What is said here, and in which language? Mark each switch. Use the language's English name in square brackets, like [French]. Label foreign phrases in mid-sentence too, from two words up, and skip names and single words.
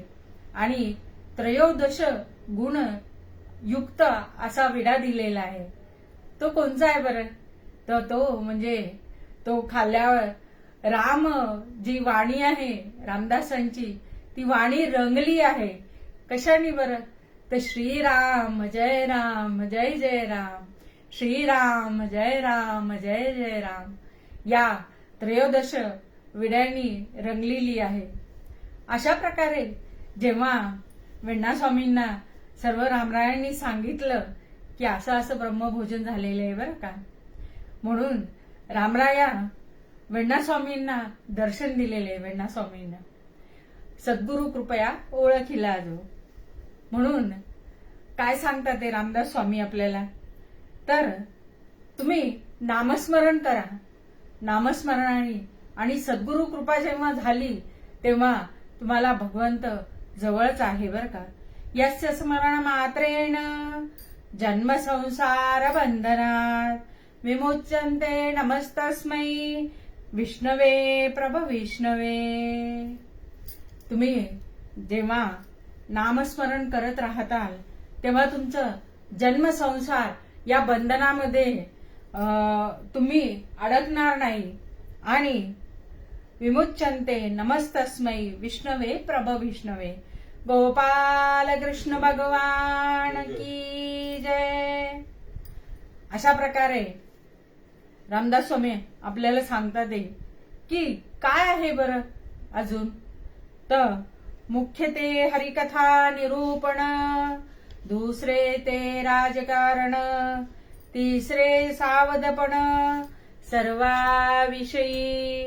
[Marathi] आणि त्रयोदश गुण युक्त असा विडा दिलेला आहे. तो कोणचा आहे बरं? तर तो म्हणजे तो खाल्ल्यावर राम जी वाणी आहे रामदासांची, ती वाणी रंगली आहे. कशाने बरं? तर श्रीराम जय राम जय जय राम, श्रीराम जय राम जय जय राम या त्रयोदश विड्यांनी रंगलेली आहे. अशा प्रकारे जेव्हा वेण्णा स्वामींना सर्व रामरायांनी सांगितलं की असं असं ब्रह्मभोजन झालेलं आहे बरं का, म्हणून रामराया वेण्णा स्वामींना दर्शन दिलेले. वेण्णा स्वामींना सद्गुरु कृपया ओळखिला जो. म्हणून काय सांगतात ते रामदास स्वामी आपल्याला? तर तुम्ही नामस्मरण करा. नामस्मरणाने आणि सद्गुरु कृपा जेव्हा झाली तेव्हा तुम्हाला भगवंत जवळच आहे बरं का. [Sanskrit] यस्य स्मरण मात्रेण जन्म संसार बंधनात विमुच्यन्ते नमस्तस्मै विष्णवे प्रभ विष्णवे. [Marathi] तुम्ही जेव्हा नामस्मरण करत राहताल तेव्हा तुमचं जन्म संसार या बंधनामध्ये तुम्ही अडकणार नाही. [Sanskrit] आणि विमुच्यन्ते नमस्तस्मै विष्णवे प्रभ विष्णवे. [Hindi] गोपाल कृष्ण भगवान की जय. [Marathi] अशा प्रकारे रामदास स्वामी आपल्याला सांगतात की काय आहे बरं अजून? तर मुख्य ते हरिकथा निरूपण, दुसरे ते राजकारण, तिसरे सावधपण सर्वाविषयी.